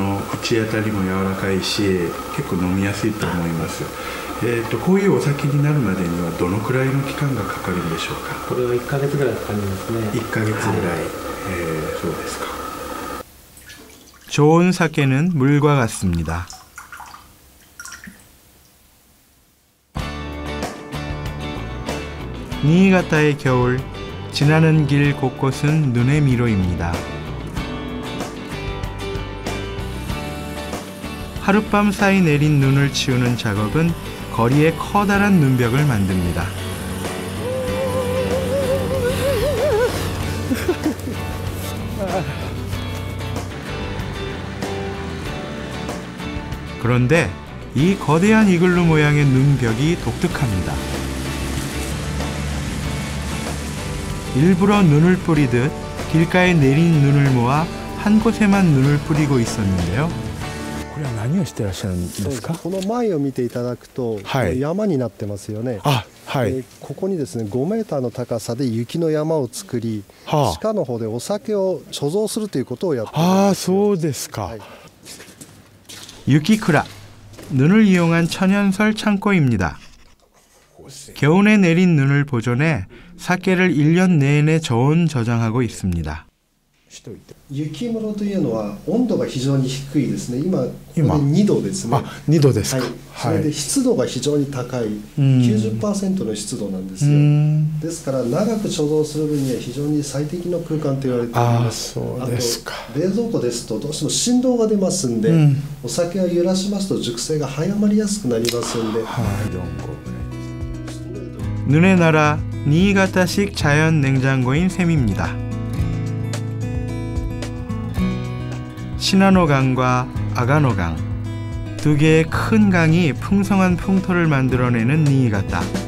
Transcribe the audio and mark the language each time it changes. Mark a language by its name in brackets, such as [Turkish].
[Japanese] 口当たりも柔らかいし、結構飲みやすいと思います。こういうお酒になるまでにはどのくらいの期間がかかるんでしょうか。これは1ヶ月ぐらいかかりますね。 1ヶ月ぐらい。そうですか。 [Korean] 좋은 사케는 물과 같습니다. 니이가타의 겨울, 지나는 길 곳곳은 눈의 미로입니다. 하룻밤 사이 내린 눈을 치우는 작업은 거리에 커다란 눈벽을 만듭니다. 그런데 이 거대한 이글루 모양의 눈벽이 독특합니다. 일부러 눈을 뿌리듯 길가에 내린 눈을 모아 한 곳에만 눈을 뿌리고 있었는데요. [Japanese] これは何をしてらっしゃるんですか。この前を見ていただくと、山になってますよね。ここにですね5メーターの高さで雪の山を作り、地下の方でお酒を貯蔵するということをやっています。そうですか。 [Korean] 유키쿠라, 눈을 이용한 천연설 창고입니다. 겨울에 내린 눈을 보존해 사케를 1년 내내 저온 저장하고 있습니다. [Japanese] 雪室というのは温度が非常に低いですね。今ここで2度ですね。 2度ですか。それで湿度が非常に高い 90% の湿度なんですよ。ですから長く貯蔵する分には非常に最適の空間と言われています。そうですか。あと冷蔵庫ですとどうしても振動が出ますんで、お酒を揺らしますと熟成が早まりやすくなりますんで。 [Korean] 눈의 나라 니이가타식 자연 냉장고인 셈입니다. 시나노강과 아가노강, 두 개의 큰 강이 풍성한 풍토를 만들어내는 니이가타.